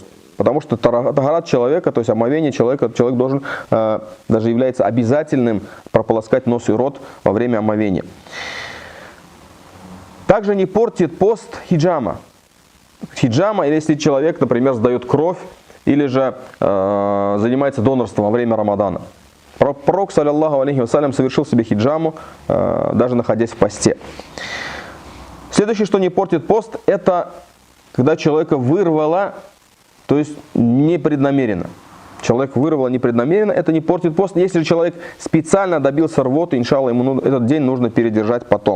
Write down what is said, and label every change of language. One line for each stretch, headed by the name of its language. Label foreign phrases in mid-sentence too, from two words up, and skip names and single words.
Russian: Потому что тахарат человека, то есть омовение человека, человек должен, даже является обязательным прополоскать нос и рот во время омовения. Также не портит пост хиджама. Хиджама, или если человек, например, сдает кровь, или же занимается донорством во время Рамадана. Пророк,
Arabic: صلى الله عليه وسلم,
Russian: совершил себе хиджаму, даже находясь в посте. Следующее, что не портит пост, это когда человека вырвало, то есть непреднамеренно. Человек вырвал непреднамеренно, это не портит пост. Если же человек специально добился рвоты, иншалла, ему этот день нужно передержать потом.